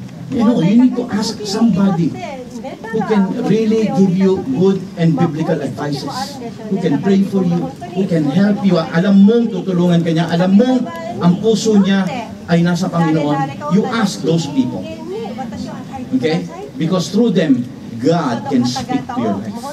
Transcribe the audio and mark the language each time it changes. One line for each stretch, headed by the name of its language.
English: You need to ask somebody who can really give you good and biblical advices, who can pray for you, who can help you.
Filipino: Alam mong tutulungan ka niya, alam mong ang puso niya ay nasa Panginoon.
English: You ask those people. Okay? Because through them, God can speak to your life.